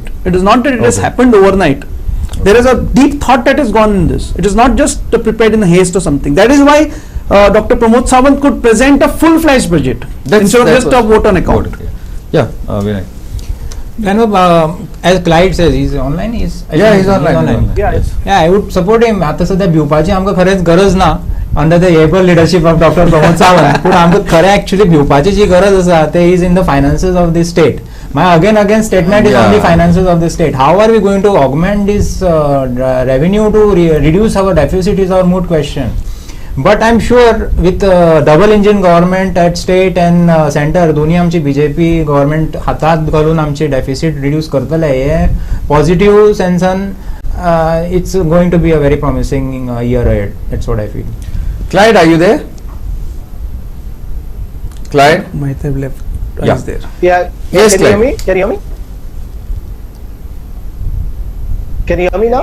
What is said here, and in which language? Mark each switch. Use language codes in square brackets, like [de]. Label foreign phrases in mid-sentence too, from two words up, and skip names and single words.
[en] It is not that it has happened overnight. There is a deep thought that has gone in this. It is not just prepared in haste or something. That is why Dr. Pramod Sawant could present a full-fledged budget instead of just a vote on account. Yeah, Vinay. As Clyde says, he's online. He's online. Yeah. I would support him. [kok] आता सध्या भिवपाची आमकां खरेंच गरज ना [en] under the able leadership of Doctor Pramod Sawant [kok] पूण आमकां खरें एक्चुअली भिवपाची जी गरज आसा ते [en] is in the finances of the state my again statement is on the finances of the state how are we going to augment this revenue to reduce our deficit is our moot question But I'm sure with double engine government at state and center [kok] दोन्ही आमची बीजेपी गव्हर्नमेंट हातात घालून आमचे डेफिसिट रिड्यूस करतले हे पॉझिटिव्ह सेन्सान [en] it's going to be a very promising year ahead. That's what I feel. Clyde, are you there? Clyde? Might have left. Yeah. Is there? Yeah. Yes, Can you hear Clyde. me? Can you hear me? Can you hear me now?